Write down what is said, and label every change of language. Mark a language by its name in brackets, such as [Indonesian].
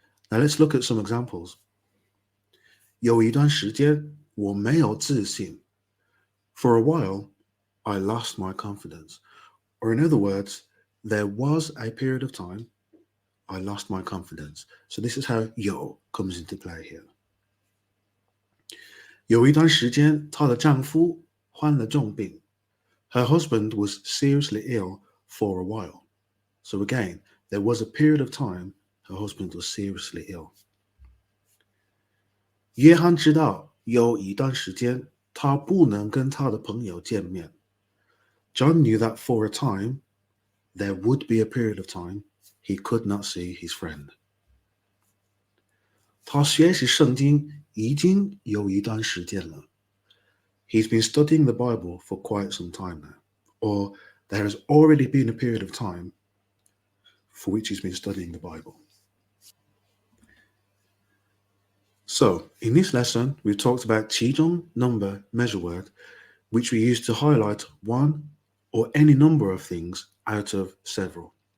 [English] Now let's look at some examples. [Chinese] 有一段时间我没有自信. [English] For a while, I lost my confidence. Or in other words, there was a period of time I lost my confidence. So this is how 有 comes into play here. [Chinese] 有一段时间，她的丈夫患了重病. [English] Her husband was seriously ill for a while. So again, there was a period of time her husband was seriously ill. [Chinese] 约翰知道有一段时间他不能跟他的朋友见面. [English] John knew that for a time, there would be a period of time he could not see his friend. [Chinese] 他学习圣经已经有一段时间了. [English] He's been studying the Bible for quite some time now. Or there has already been a period of time for which he's been studying the Bible. So, in this lesson, we've talked about 其中 number measure word, which we use to highlight one or any number of things out of several.